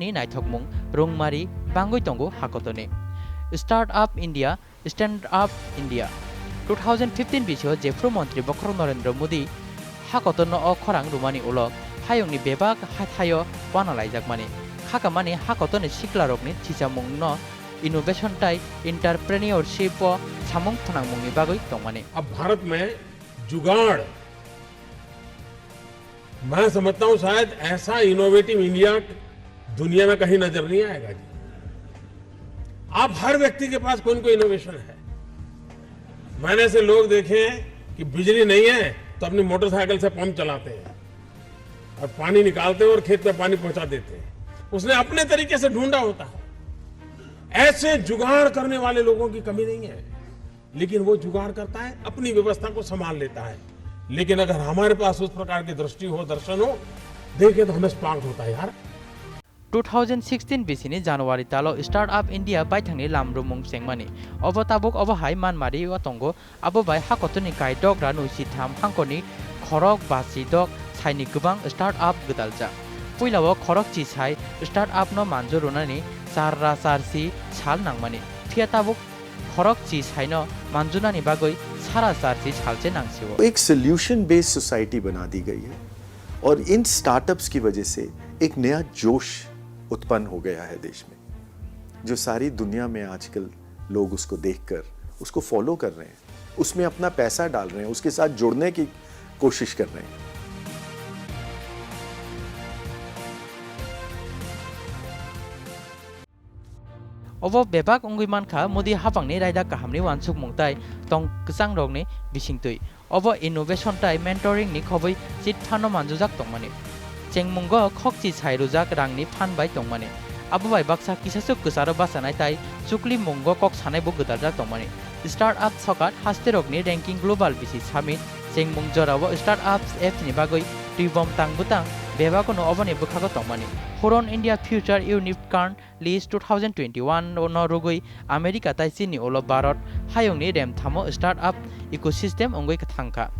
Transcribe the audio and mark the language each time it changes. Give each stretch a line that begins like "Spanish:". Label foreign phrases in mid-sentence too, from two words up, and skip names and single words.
Kok Borok: ni naithokmung rongmari bangoi tongo hakotone Start Up India Stand Up India 2015 bisio Jefro Mantri Bokrok Narendra Modi hakotono o khorang rumani ulok hayongni bebak hathayo banalaijakmani khakamani hakotoni siklarokni chichamung no innovation tai entrepreneurship o samung phonangmungni bagoi tongmani
Hindi: अब भारत में जुगाड़ मैं समझता हूं शायद ऐसा
English: innovative India
Hindi: दुनिया में कहीं नजर नहीं आएगा जी आप हर व्यक्ति के पास कोई न कोई इनोवेशन है मैंने ऐसे लोग देखे हैं कि बिजली नहीं है तो अपनी मोटरसाइकिल से पंप चलाते हैं और पानी निकालते हैं और खेत में पानी पहुंचा देते हैं उसने अपने तरीके से ढूंढा होता है ऐसे जुगाड़ करने वाले लोगों की कमी नहीं है लेकिन वो जुगाड़ करता है अपनी व्यवस्था को संभाल लेता है लेकिन अगर हमारे पास उस प्रकार की दृष्टि हो दर्शन हो देखे तो हमें स्पार्क होता है यार
Kok Borok: 2016 bisini January talo Start Up India baithangni lamrumung sengmani obo tabuk obo hai manmari watongo abo bai hakotoni kai dogra nuisi tham hangkoni khorok basi dog saini gubang Start Up gdalja puilao khorok chi sai Start Up no manjo runani sarra sarsi sal nangmani thia tabuk khorok chi saino manjunani bagoi sara sarsi salche nangsiwo
Hindi: एक
English: solution based society
Hindi: बना दी गई है और इन स्टार्टअप्स की वजह से एक नया जोश उत्पन्न हो गया है देश में जो सारी दुनिया में आजकल लोग उसको देखकर उसको फॉलो कर रहे हैं उसमें अपना पैसा डाल रहे हैं उसके साथ जुड़ने की कोशिश कर रहे हैं
Kok Borok: obo bebak ongui mankha Modi hapangni raida kahamni wansuk mungtai tong ksang rogni bisingtui obo innovation tai mentoring ni khoboi chit phano manjujak tongmani chengmungo khokchi sairujak rangni phanbai tongmani abubai baksa kisasuk kusaro basanai tai chukli mungo kok sanai bo gdarjak tongmani Start Up sokat hasterokni
English: ranking global
Kok Borok: bisi summit chengmung jorabo Start Ups app ni bagoi tibom tangbutang bebakono oboni bukhago tongmani Horon India Future Unicorn List 2021 no rugoi America tai chini olo Bharat hayongni rem thamo
English: Start Up ecosystem
Kok Borok: ongoi kathangka